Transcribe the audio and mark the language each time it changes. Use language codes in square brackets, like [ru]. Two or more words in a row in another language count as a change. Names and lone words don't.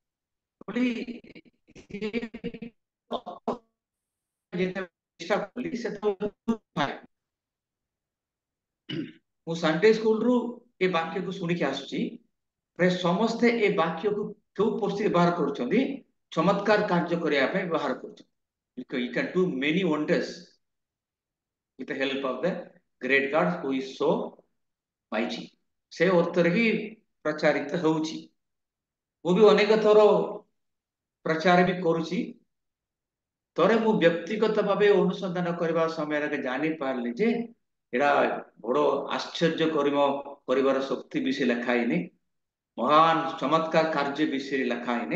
[or] ମୁଁ [en] Sunday schoolରୁ [or] ଏ ବାକ୍ୟକୁ ଶୁଣିକି ଆସୁଛି ପ୍ରାୟ ସମସ୍ତେ ଏ ବାକ୍ୟକୁ କେଉଁ ପରିସ୍ଥିତି ବ୍ୟବହାର କରୁଛନ୍ତି ଚମତ୍କାର କାର୍ଯ୍ୟ କରିବା ପାଇଁ ବ୍ୟବହାର କରୁଛନ୍ତି [en] you can do many wonders with the help of the great God who is so mighty [or] ସେ ଅର୍ଥରେ ହିଁ ପ୍ରଚାରିତ ହେଉଛି ମୁଁ ବି ଅନେକ ଥର ପ୍ରଚାର ବି କରୁଛି ଥରେ ମୁଁ ବ୍ୟକ୍ତିଗତ ଭାବେ ଅନୁସନ୍ଧାନ କରିବା ସମୟରେ ଜାଣିପାରିଲି ଯେ ଏଟା ବଡ ଆଶ୍ଚର୍ଯ୍ୟ କରିବ କରିବାର ଶକ୍ତି ବିଷୟ ଲେଖା ହେଇନି, ମହାନ ଚମତ୍କାର କାର୍ଯ୍ୟ ବିଷୟରେ ଲେଖା ହେଇନି।